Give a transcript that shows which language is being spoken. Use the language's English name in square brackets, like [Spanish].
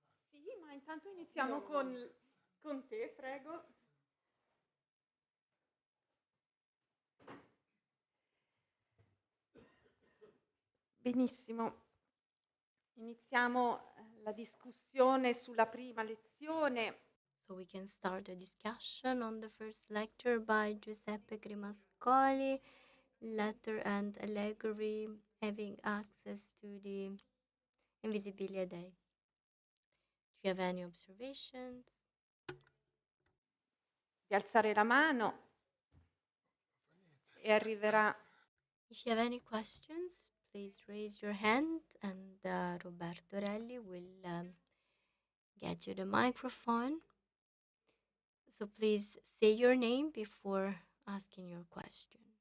[Italian] Sì, ma intanto iniziamo con te, prego. Benissimo. Iniziamo la discussione sulla prima lezione. [English] So we can start a discussion on the first lecture by Giuseppe Cremascoli, Letter and Allegory, having access to the Invisibilia Dei. Do you have any observations? [Italian] Di alzare la mano e arriverà. [English] If you have any questions, please raise your hand and Roberto Relli will get you the microphone. So please say your name before asking your question.